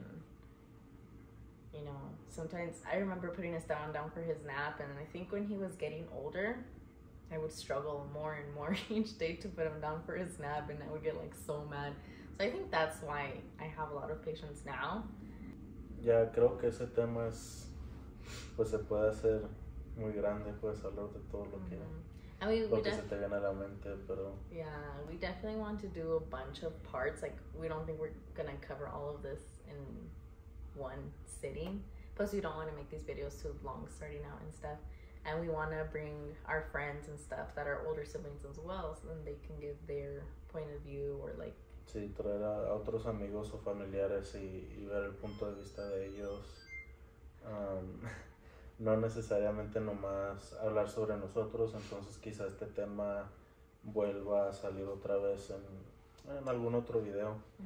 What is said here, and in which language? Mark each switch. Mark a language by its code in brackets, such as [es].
[en] And you know, sometimes I remember putting Esteban down for his nap, and I think when he was getting older, I would struggle more and more each day to put him down for his nap, and I would get like so mad. So I think that's why I have a lot of patience now. [es] Ya, creo que ese tema es, pues se puede hacer muy grande, puedes hablar de todo lo que, [en] I mean, [es] lo que se te viene a la mente, pero... [en] Yeah, we definitely want to do a bunch of parts. Like, we don't think we're gonna cover all of this in one sitting. Plus, we don't want to make these videos too long starting out and stuff. And we want to bring our friends and stuff that are older siblings as well, so then they can give their point of view, or like... [es] Sí, traer a otros amigos o familiares y ver el punto de vista de ellos. No necesariamente nomás hablar sobre nosotros, entonces quizá este tema vuelva a salir otra vez en algún otro video.